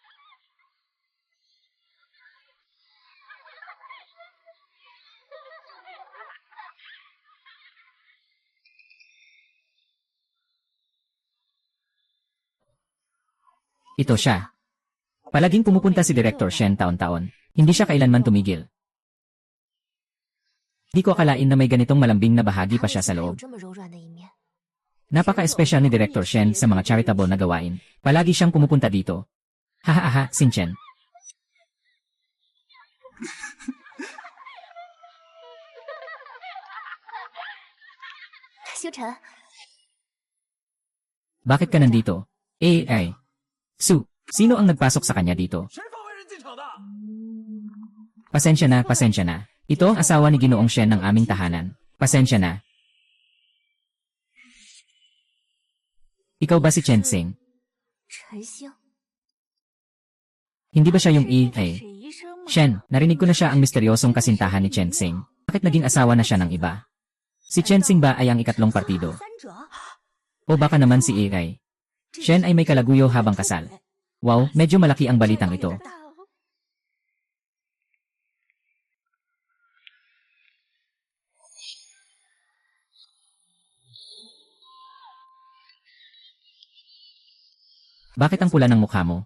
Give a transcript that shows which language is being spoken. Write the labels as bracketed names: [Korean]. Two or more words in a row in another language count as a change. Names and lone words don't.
[Filipino] Ito siya. Palaging pumupunta si Director Shen taon-taon. Hindi siya kailanman tumigil. Di ko akalain na may ganitong malambing na bahagi pa siya sa [Chinese] 有 [Filipino] loob. [Chinese] 这么柔软的一面。 [Filipino] Napaka-espesyal ni Director Shen sa mga charitable na gawain. Palagi siyang pumupunta dito. Hahaha, Sin Chen. [Chinese] 修晨， [Filipino] Bakit ka nandito? Ay. Su, sino ang nagpasok sa kanya dito? [Chinese] 谁放外人进场的？ [Filipino] Pasensya na, pasensya na. Ito ang asawa ni Ginoong Shen ng aming tahanan. Pasensya na. Ikaw ba si Chen Xing? [Chinese] 陈星， [Filipino] Hindi ba siya yung [Chinese] 这 Ay? 是医生吗？ [Filipino] Shen, narinig ko na siya ang misteryosong kasintahan ni Chen Xing. Bakit naging asawa na siya ng iba? Si Chen Xing ba ay ang ikatlong partido? [Chinese] 三者， [Filipino] O baka naman si Ay? Shen ay may kalaguyo habang kasal. Wow, medyo malaki ang balitang ito. [Chinese] 大哦 [Filipino] Bakit ang pula ng mukha mo?